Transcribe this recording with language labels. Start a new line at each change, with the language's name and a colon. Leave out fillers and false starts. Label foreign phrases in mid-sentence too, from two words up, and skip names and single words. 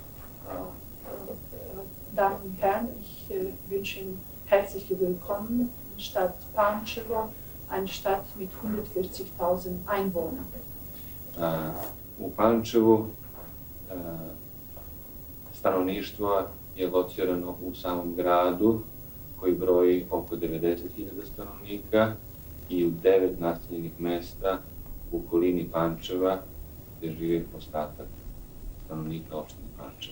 German: Damen und Herren, ich wünsche Ihnen herzlich willkommen in Stadt Pančevo, eine Stadt mit 140.000 Einwohnern.
Serbian: U Pančevu stanovništvo je locirano u samom gradu koji broji oko 90.000 stanovnika i u 9 naseljenih mesta u okolini Pančeva gdje živi ostatak stanovnika opštine Pančevo.